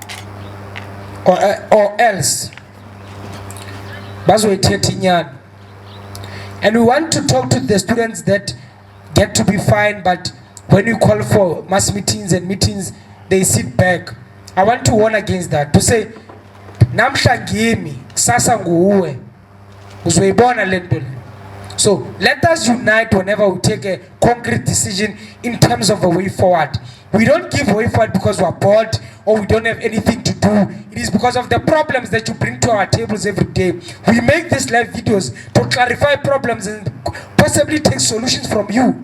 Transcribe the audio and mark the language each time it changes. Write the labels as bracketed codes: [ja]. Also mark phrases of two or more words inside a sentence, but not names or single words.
[en] Or else. And we want to talk to the students that get to be fined, but when we call for mass meetings and meetings, they sit back. I want to warn against that, to say [zu] namhla ngimi kusasa nguwe uzoyibona lento le. [en] So let us unite whenever we take a concrete decision in terms of a way forward. We don't give way forward because we're bored or we don't have anything to do. It is because of the problems that you bring to our tables every day. We make these live videos to clarify problems and possibly take solutions from you.